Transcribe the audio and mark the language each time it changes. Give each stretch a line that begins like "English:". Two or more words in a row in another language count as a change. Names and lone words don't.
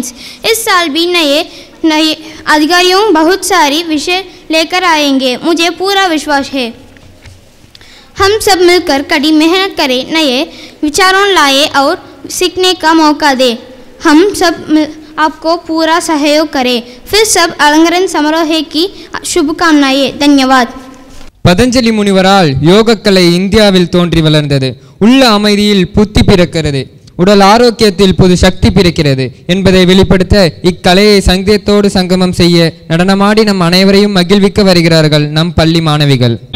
Hindi: इस साल भी नए अधिकारियों बहुत सारी विषय लेकर आएंगे, मुझे पूरा विश्वास है। हम सब मिलकर कड़ी मेहनत करें, नए विचारों लाए और सीखने का मौका दें। हम सब आपको पूरा सहयोग करें। फिर सब अलंकरण समारोह की शुभकामनाएं। धन्यवाद।
Tamil: பதஞ்சலி முனிவரால் யோகக்கலை இந்தியாவில் தோன்றி வளர்ந்தது. உள்ள அமைதியில் புத்தி பிறக்கிறது, உடல் ஆரோக்கியத்தில் புது சக்தி பிறக்கிறது என்பதை வெளிப்படுத்த இக்கலையை சங்கீதத்தோடு சங்கமம் செய்ய நடனமாடி நம் அனைவரையும் மகிழ்விக்க வருகிறார்கள் நம் பள்ளி மாணவிகள்.